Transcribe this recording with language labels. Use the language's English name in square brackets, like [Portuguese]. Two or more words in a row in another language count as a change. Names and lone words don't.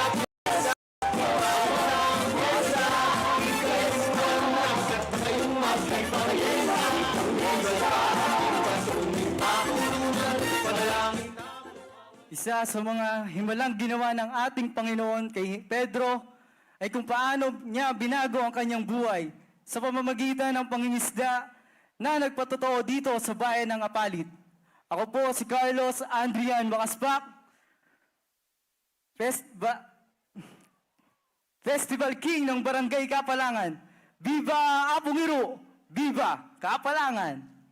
[Filipino] Isa sa mga himalang ginawa ng ating Panginoon kay Pedro ay kung paano niya binago ang kanyang buhay sa pamamagitan ng pangingisda na nagpatotoo dito sa bayan ng Apalit. Ako po si Carlos Andrian Makaspak, Festival King ng Barangay Kapalangan. Viva Apung Iru! Viva Kapalangan!